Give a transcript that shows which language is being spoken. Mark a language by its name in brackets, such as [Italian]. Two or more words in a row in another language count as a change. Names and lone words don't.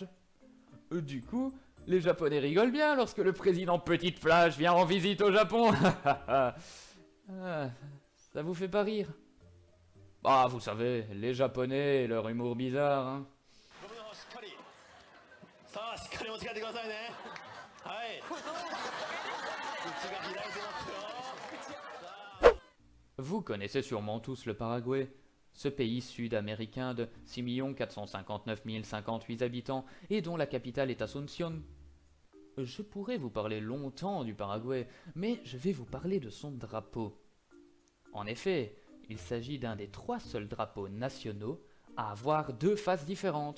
[French] Du coup, les Japonais rigolent bien lorsque le président Petite Plage vient en visite au Japon. Ah, ça vous fait pas rire? Bah, vous savez, les Japonais et leur humour bizarre, hein. [Japanese] さあしっかり持ち帰ってくださいねはい口が開いてますよ [French] Vous connaissez sûrement tous le Paraguay, ce pays sud-américain de 6 459 058 habitants et dont la capitale est Asunción. Je pourrais vous parler longtemps du Paraguay, mais je vais vous parler de son drapeau. En effet, il s'agit d'un des 3 seuls drapeaux nationaux à avoir 2 faces différentes.